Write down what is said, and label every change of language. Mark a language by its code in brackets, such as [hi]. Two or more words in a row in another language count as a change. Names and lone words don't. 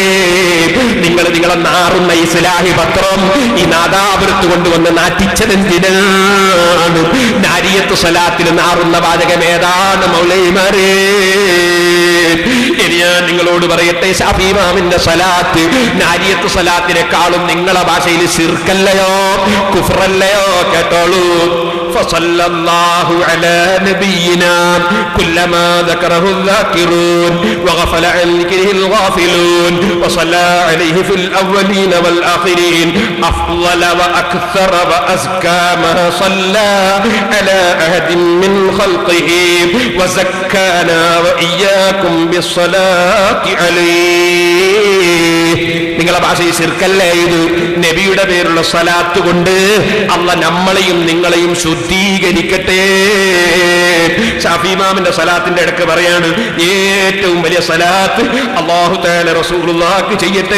[ml] നിങ്ങളെ നാറുന്ന ഇസ്ലാഹി പത്രം ഈ നാദാപുരത്ത് കൊണ്ടുവന്ന് നാറ്റിച്ചതെന്തിനാണ്? നാരിയത്തു സ്വലാത്തിൽ നാറുന്ന വാചകം ഏതാണ് മൗലവിമാരെ? ഇനി ഞാൻ നിങ്ങളോട് പറയട്ടെ, ശാഫി ഇമാമിന്റെ സ്വലാത്ത് നാരിയത്ത് സ്വലാത്തിനെക്കാളും നിങ്ങളെ ഭാഷയിൽ ശിർക്കല്ലയോ കുഫ്റല്ലയോ? കേട്ടോളൂ. [ar] فصلى الله على نبينا كلما ذكره الذاكرون وغفل عن ذكره الغافلون وصلى عليه في الأولين والآخرين أفضل وأكثر وأزكى ما صلى على أحد من خلقه وزكانا وإياكم بالصلاة عليه. [ml] നിങ്ങളെ ഭാഷയിൽ ശിർക്കല്ലേ ഇത്? നബിയുടെ പേരുള്ള സ്വലാത്ത് കൊണ്ട് അല്ലാഹ് നമ്മളെയും നിങ്ങളെയും ശുദ്ധീകരിക്കട്ടെ. ശാഫി ഇമാമിന്റെ സ്വലാത്തിന്റെ ഇടയ്ക്ക് പറയാണ്, ഏറ്റവും വലിയ സ്വലാത്ത് അല്ലാഹു തആല റസൂലുള്ളാഹിക്ക് ചെയ്യട്ടെ.